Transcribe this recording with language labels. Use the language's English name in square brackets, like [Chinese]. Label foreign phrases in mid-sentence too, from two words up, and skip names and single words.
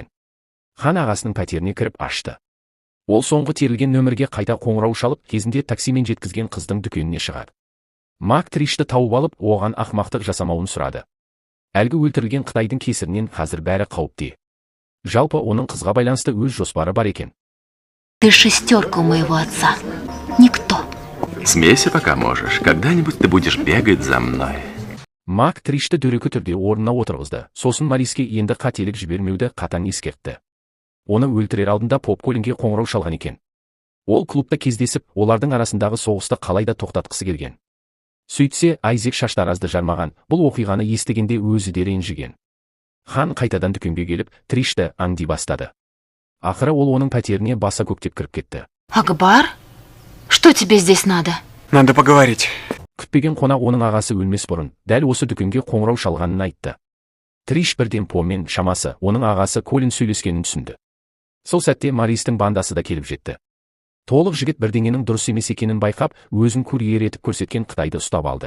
[Kazakh] Хан ағасының пәтеріне кіріп ашты. Ол соңғы терілген нөмірге қайта қоңырау шалып, кезінде таксимен жеткізген қыздың дүкеніне шығады. Мак Тришті тауып алып, оған ақмақтық жасамауын сұрады. Әлгі өлтірілген Қытайдың кесірінен қазір бәрі қауіпте. Жалпы оның қызға байланысты өз жоспары бар екен. [Russian] Ты шестерка у моего отца. Никто. Смейся, пока можешь. Когда-нибудь ты будешь бегать за мной. [Kazakh] Мак Тришті дөрекі түрде орнына отырғызды, сосын Мориске енді қателік жібермеуді қатаң ескертті. Оны өлтірер алдында Поп-Колинге қоңырау шалған екен. Ол клубта кездесіп, олардың арасындағы соғысты қалайда тоқтатқысы келген. Сөйтсе, Айзек шаштаразды жармаған, бұл оқиғаны естігенде өзі де ренжіген. Хан қайтадан дүкенге келіп, Тришті аңди бастады. Ақыры ол оның пәтеріне баса көктеп кіріп кетті. [Russian] Акбар? Что тебе здесь надо? Надо поговорить. [Kazakh] Күтпеген қонақ оның ағасы өлмес бұрын, дәл осы дүкенге қоңырау шалғанын айтты. Триш бірден Помен шамасы, оның ағасы Колин сөйлескенін түсінді. Сол сәтте Мористің бандасы да келіп жетті. Толық жігіт бірдеңенің дұрыс емес екенін байқап, өзін курьер етіп көрсеткен Қытайды ұстап алды.